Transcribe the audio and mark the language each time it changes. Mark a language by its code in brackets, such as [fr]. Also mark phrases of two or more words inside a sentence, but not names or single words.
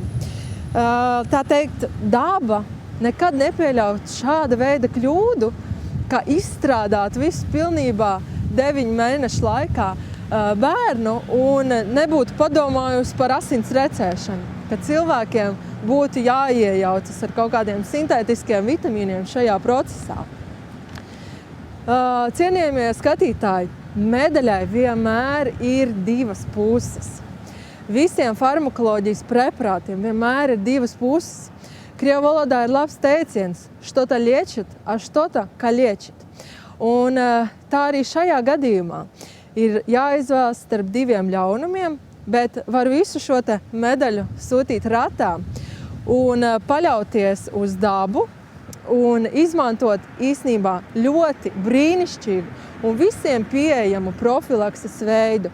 [lv] Tā teikt, daba nekad nepieļaut šāda veida kļūdu, ka izstrādāt visu pilnībā 9 mēnešu laikā bērnu un nebūtu padomājusi par asins recēšanu, ka cilvēkiem būtu jāiejaucas ar kaut kādiem sintētiskiem vitamīniem šajā procesā. Cienījamie skatītāji, medaļai vienmēr ir 2 puses. Visiem farmakoloģijas preparātiem vienmēr ir 2 puses. Krievu valodā ir labs teiciens [ru] «Что-то лечит, а что-то калечит». [lv] Un tā arī šajā gadījumā ir jāizvēlas starp 2 ļaunumiem, bet var visu šo te medaļu sūtīt ratā un paļauties uz dabu un izmantot īsnībā ļoti brīnišķīgu un visiem pieejamu profilakses veidu.